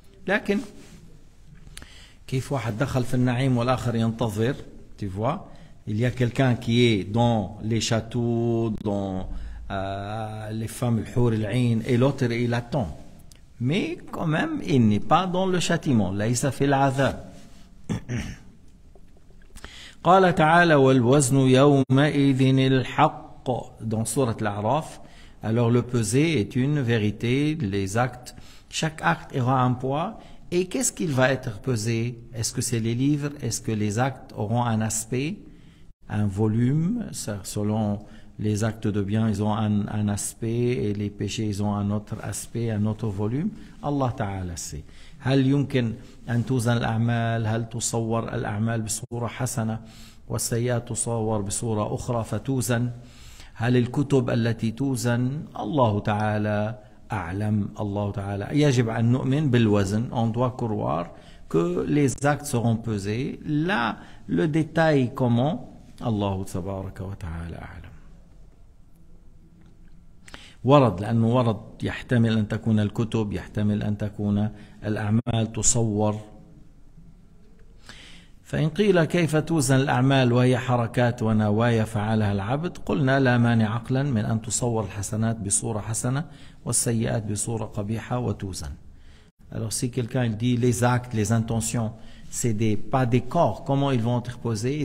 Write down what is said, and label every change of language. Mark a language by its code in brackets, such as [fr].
[ar] لكن كيف واحد دخل في النعيم والآخر ينتظر, [fr] tu vois, il y a quelqu'un qui est dans les châteaux, dans les femmes [ar] الحور العين, [fr] et l'autre il attend. Mais quand même, il n'est pas dans le châtiment. [ar] ليس في العذاب. قال تعالى والوزن يومئذ الحق [fr] dans sourate Al-A'raf. Alors le peser est une vérité, les actes, chaque acte aura un poids. Et qu'est-ce qu'il va être pesé? Est-ce que c'est les livres? Est-ce que les actes auront un aspect, un volume, selon les actes de bien, ils ont un aspect et les péchés, ils ont un autre aspect, un autre volume. Allah Ta'ala sait. [ar] هل يمكن أن توزن الأعمال؟ هل تصور الأعمال بصورة حسنة والسيئات تصور بصورة أخرى فتوزن؟ هل الكتب التي توزن؟ الله تعالى أعلم. الله تعالى يجب أن نؤمن بالوزن. [fr] On doit croire que les actes seront pesés. Là, le détail comment? [ar] الله تبارك وتعالى أعلم. ورد، لأنه ورد يحتمل أن تكون الكتب، يحتمل أن تكون الأعمال تصور. فإن قيل كيف توزن الأعمال وهي حركات ونوايا فعلها العبد؟ قلنا لا مانع عقلا من أن تصور الحسنات بصورة حسنة والسيئات بصورة قبيحة وتوزن. [fr] Alors si quelqu'un dit les actes, les intentions, c'est pas des corps, comment ils vont être posés?